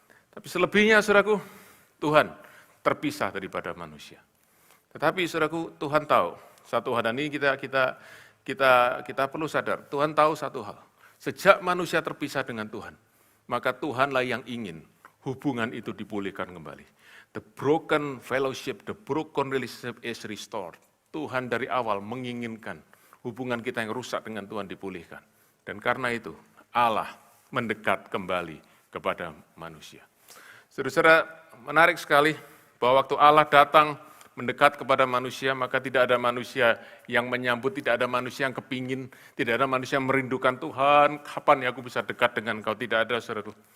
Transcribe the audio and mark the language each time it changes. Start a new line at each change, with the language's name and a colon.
Indonesian: Tapi selebihnya saudaraku, Tuhan terpisah daripada manusia. Tetapi saudaraku, Tuhan tahu satu hal, dan ini kita perlu sadar, Tuhan tahu satu hal. Sejak manusia terpisah dengan Tuhan, maka Tuhanlah yang ingin hubungan itu dipulihkan kembali.
English: The broken fellowship, the broken relationship is restored.
Indonesian: Tuhan dari awal menginginkan hubungan kita yang rusak dengan Tuhan dipulihkan. Dan karena itu, Allah mendekat kembali kepada manusia. Saudara-saudara, menarik sekali bahwa waktu Allah datang mendekat kepada manusia, maka tidak ada manusia yang menyambut, tidak ada manusia yang kepingin, tidak ada manusia yang merindukan Tuhan, kapan ya aku bisa dekat dengan Kau, tidak ada, saudaraku.